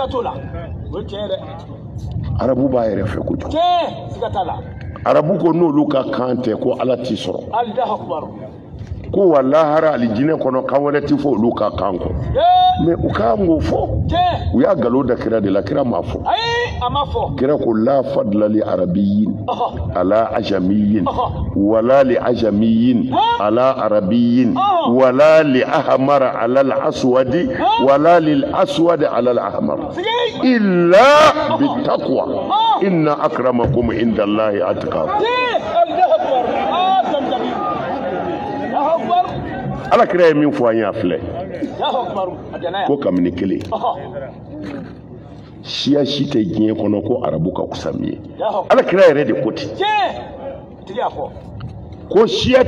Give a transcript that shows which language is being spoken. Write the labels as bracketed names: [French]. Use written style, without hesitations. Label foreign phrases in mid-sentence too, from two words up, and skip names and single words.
[Bambara] arabu b'a yɛrɛ fɛ kojugu arabu ko n'olu ka kan tɛ ko ala t'i sɔrɔ ko wa lahara alijinɛ kɔnɔ kan wɛrɛ tɛ fɔ olu ka kan kɔ mais u ka kan k'o fɔ u y'a nkalon da kira de la kira m'a fɔ kira ko [Arabic] لا فضل لعربي على أعجمي ولا لأعجمي على عربي ولا لأحمر على الأسود ولا للأسود على الأحمر إلا بالتقوى إن أكرمكم عند الله أتقاكم [Bambara] ala kira ye min fɔ an y'a filɛ ko kabini kelen siya si tɛ diɲɛ kɔnɔ ko arabu ka kusa min ye ala kira yɛrɛ de ko ten ko siya